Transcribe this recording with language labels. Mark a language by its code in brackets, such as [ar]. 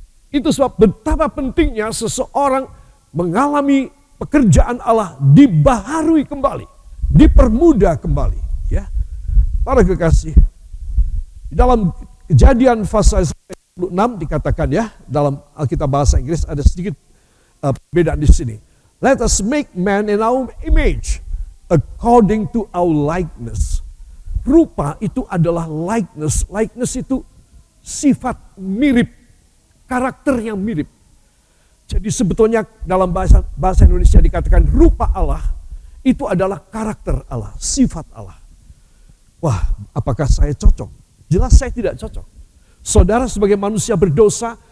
[id] Itu sebab betapa pentingnya seseorang mengalami pekerjaan Allah dibaharui kembali, dipermudah kembali. Ya, para kekasih, dalam Kejadian pasal 26 dikatakan, ya, dalam Alkitab bahasa Inggris ada sedikit perbedaan di sini. [en] Let us make man in our image, according to our likeness. [id] Rupa itu adalah likeness. Likeness itu sifat mirip, karakter yang mirip. Jadi sebetulnya dalam bahasa Indonesia dikatakan rupa Allah itu adalah karakter Allah, sifat Allah. Wah, apakah saya cocok? Jelas saya tidak cocok. Saudara sebagai manusia berdosa,